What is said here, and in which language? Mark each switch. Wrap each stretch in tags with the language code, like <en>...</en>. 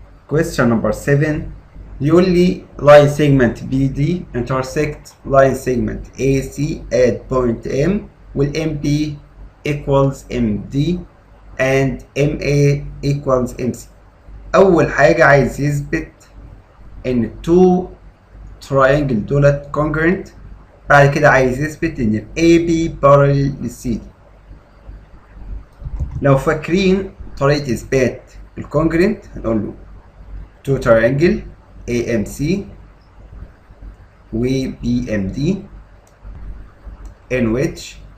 <en>Question number 7</en> <ar>يقول لي</ar> <en>line segment BD intersect line segment AC at point M وال MB equals MD and MA equals MC.</en> <ar>أول حاجة عايز يثبت إن</ar> <en>two triangle</en> <ar>دولت congruent. بعد كده عايز يثبت إن ال AB parallel لل CD. لو فاكرين طريقة إثبات الكونجرنت هنقول له</ar> <en>two triangle AMC و BMD in which</en>